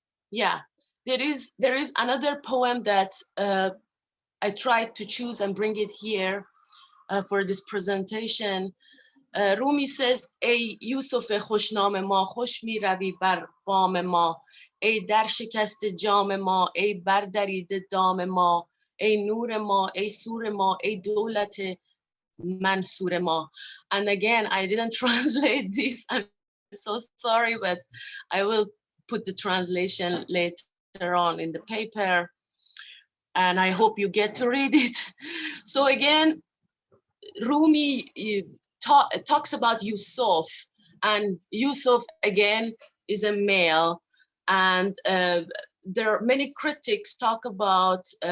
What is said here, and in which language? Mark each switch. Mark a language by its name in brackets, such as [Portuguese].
[English] Yeah, there is another poem that I tried to choose and bring it here for this presentation. [Persian] Rūmī says, ای یوسف خوشنام ما خوش می روی بر بام ما، ای در شکست جام ما، ای بردریده دام ما، ای نور ما، ای سور ما، ای دولت منصور ما. [English] And again, I didn't translate this. I'm so sorry, but I will put the translation later on in the paper. And I hope you get to read it. So again, Rūmī talks about Yusuf, and Yusuf again is a male, and there are many critics talk about